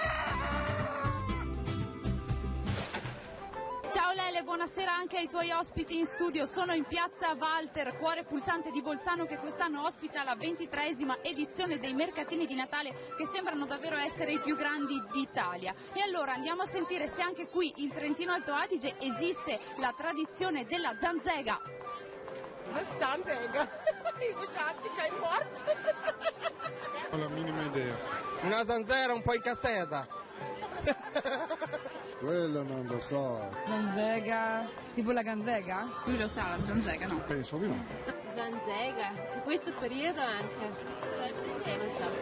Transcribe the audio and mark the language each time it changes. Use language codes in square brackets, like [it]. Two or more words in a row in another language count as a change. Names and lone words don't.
[it] Ciao Lele, buonasera anche ai tuoi ospiti in studio. Sono in piazza Walter, cuore pulsante di Bolzano, che quest'anno ospita la 23esima edizione dei mercatini di Natale, che sembrano davvero essere i più grandi d'Italia. E allora andiamo a sentire se anche qui in Trentino Alto Adige esiste la tradizione della Zanzega. [de] Was Zanzega? Ich verstehe kein Wort. [it] Non ho la minima idea. Una zanzera un po' incassata. Quello non lo so. Zanzega, tipo la ganzega? Lui lo sa, la zanzega no? Penso di no. Zanzega, in questo periodo anche. Non so.